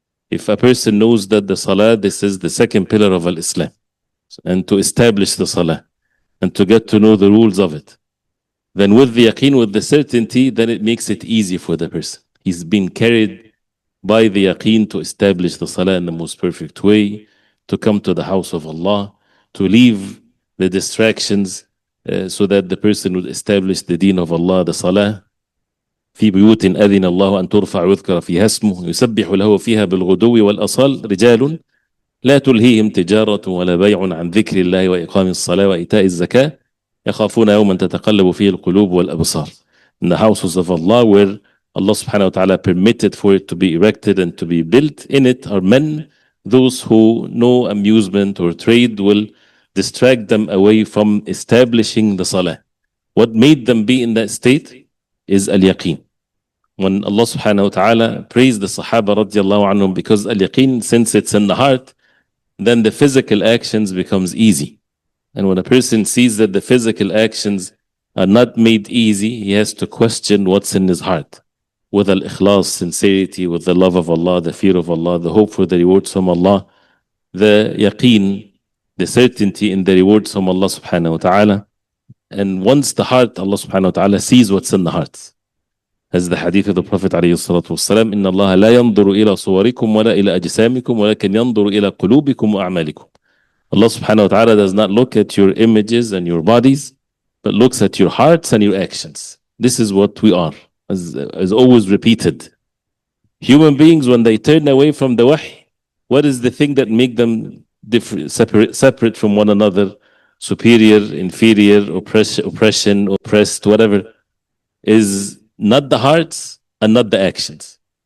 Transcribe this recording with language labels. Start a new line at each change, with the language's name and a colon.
English: If a person knows that the salah, this is the second pillar of al-Islam, and to establish the salah and to get to know the rules of it, then with the yaqeen, with the certainty, then it makes it easy for the person. He's been carried by the yaqeen to establish the salah in the most perfect way, to come to the house of Allah, to leave the distractions so that the person would establish the deen of Allah, the salah.
Arabic: في بيوت أذن الله أن ترفع ويذكر فيها اسمه يسبح له فيها بالغدو والأصال رجال لا تلهيهم تجارة ولا بيع عن ذكر الله وإقام الصلاة وإيتاء الزكاة يخافون يوما تتقلب فيه القلوب والأبصار.
English: In the houses of Allah, where Allah subhanahu wa ta'ala permitted for it to be erected and to be built, in it are men, those who no amusement or trade will distract them away from establishing the salah. What made them be in that state is al-yaqeen. When Allah subhanahu wa ta'ala praised the Sahaba radiallahu anhum, because al-yaqeen, since it's in the heart, then the physical actions becomes easy. And when a person sees that the physical actions are not made easy, he has to question what's in his heart. With al-ikhlas, sincerity, with the love of Allah, the fear of Allah, the hope for the rewards from Allah, the yaqeen, the certainty in the rewards from Allah subhanahu wa ta'ala. And once the heart, Allah subhanahu wa ta'ala sees what's in the heart. As the hadith of the Prophet
Arabic: alayhi salatu wasalam, إِنَّ اللَّهَ لَا يَنْظُرُ إِلَى صُوَرِكُمْ وَلَا إِلَى أَجْسَامِكُمْ وَلَكِنْ يَنْظُرُ إِلَى قُلُوبِكُمْ وَأَعْمَالِكُمْ.
English: Allah subhanahu wa ta'ala does not look at your images and your bodies, but looks at your hearts and your actions. This is what we are, as always repeated. Human beings, when they turn away from the wahy, what is the thing that make them different, separate from one another, superior, inferior, oppression, oppressed, whatever, is not the hearts and not the actions.